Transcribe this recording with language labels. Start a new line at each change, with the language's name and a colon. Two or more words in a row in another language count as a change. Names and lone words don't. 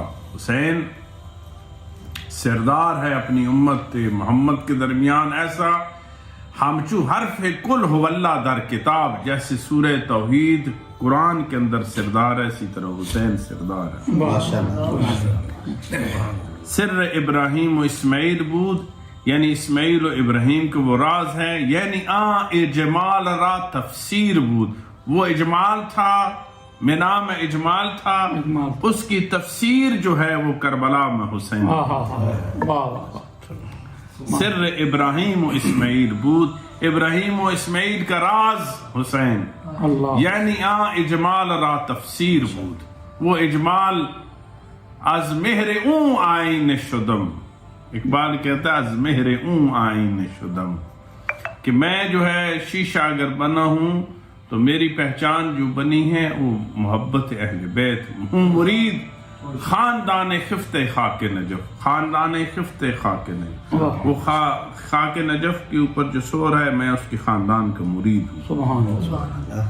Urdu: حسین سردار ہے اپنی امت محمد کے درمیان، ایسا
Persian: ہمچو حرف کل ہو اللہ در کتاب،
Urdu: جیسے سورہ توحید قرآن کے اندر سردار ہے، اسی طرح حسین سردار ہے۔
Persian: سر ابراہیم و اسماعیل بود،
Urdu: یعنی اسماعیل و ابراہیم کے وہ راز ہیں،
Persian: یعنی اجمال را تفسیر بود،
Urdu: وہ اجمال تھا، نام اجمال تھا، اس کی تفسیر جو ہے وہ کربلا میں حسین۔
Persian: سر
Urdu: ابراہیم و اسماعیل بود، ابراہیم و اسماعیل کا راز حسین،
Persian: یعنی اجمال را تفسیر بود،
Urdu: وہ اجمال
Persian: از مہر اون آئین شدم۔
Urdu: اقبال کہتا ہے
Persian: از مہر اون آئین شدم،
Urdu: کہ میں جو ہے شیشہ اگر بنا ہوں تو میری پہچان جو بنی ہے وہ محبت اہل بیت ہوں،
Persian: مرید خاندان خفت خاک نجف، خاندان خفت خاک نجف،
Urdu: وہ خاک نجف کے اوپر جو سو رہا ہے میں اس کے خاندان کا مرید ہوں۔